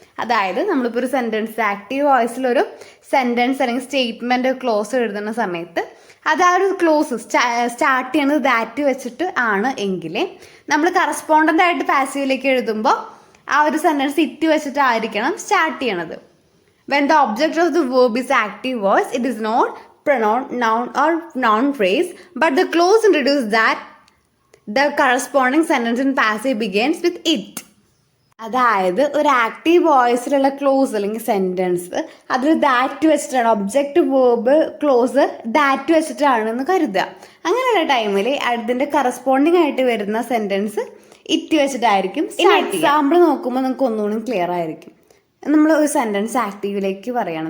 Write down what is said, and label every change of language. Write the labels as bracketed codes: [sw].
[ml] അതായത് നമ്മളിപ്പോൾ ഒരു സെന്റൻസ് ആക്റ്റീവ് വോയിസിലൊരു സെന്റൻസ് അല്ലെങ്കിൽ സ്റ്റേറ്റ്മെന്റ് ക്ലോസ് എഴുതുന്ന സമയത്ത് അത് ആ ഒരു ക്ലോസ് സ്റ്റാർട്ട് ചെയ്യണത് ദാറ്റ് വെച്ചിട്ട് ആണ് എങ്കിൽ നമ്മൾ കറസ്പോണ്ടന്റ് ആയിട്ട് പാസീവിലേക്ക് എഴുതുമ്പോൾ ആ ഒരു സെന്റൻസ് ഇറ്റ് വെച്ചിട്ടായിരിക്കണം സ്റ്റാർട്ട് ചെയ്യണത്. [en] When the object of the verb is active voice, it is not pronoun, noun or noun phrase, but the clause introduces that the corresponding sentence in passive begins with it. [ml] അതായത് ഒരു active വോയിസിലുള്ള close അല്ലെങ്കിൽ sentence അതിൽ that വെച്ചിട്ടാണ്, object verb close that വെച്ചിട്ടാണെന്ന് കരുതുക. അങ്ങനെയുള്ള ടൈമിൽ അതിന്റെ corresponding ആയിട്ട് വരുന്ന സെന്റൻസ് ഇറ്റ് വെച്ചിട്ടായിരിക്കും. എക്സാമ്പിൾ നോക്കുമ്പോൾ നിങ്ങൾക്ക് ഒന്നുകൂടി ക്ലിയർ ആയിരിക്കും. നമ്മൾ ഒരു സെന്റൻസ് ആക്റ്റീവിലേക്ക് പറയുകയാണ്.